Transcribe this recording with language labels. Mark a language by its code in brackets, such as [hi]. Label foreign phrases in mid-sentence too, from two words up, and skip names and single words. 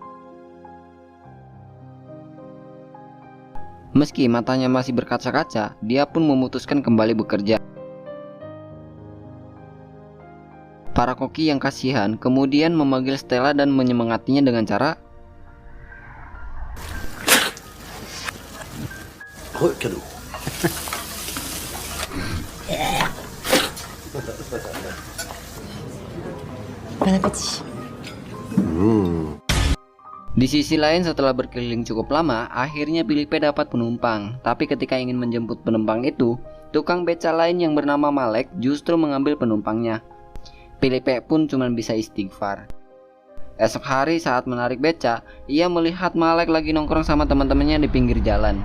[id] Meski matanya masih berkaca-kaca, dia pun memutuskan kembali bekerja. Para koki yang kasihan kemudian memanggil Stella dan menyemangatinya dengan cara, [fr] Cadeau. Bon appétit. [id] Di sisi lain, setelah berkeliling cukup lama, akhirnya Filipe dapat penumpang. Tapi ketika ingin menjemput penumpang itu, tukang beca lain yang bernama Malek justru mengambil penumpangnya. Filipe pun cuma bisa istighfar. Esok hari saat menarik beca, ia melihat Malek lagi nongkrong sama teman-temannya di pinggir jalan.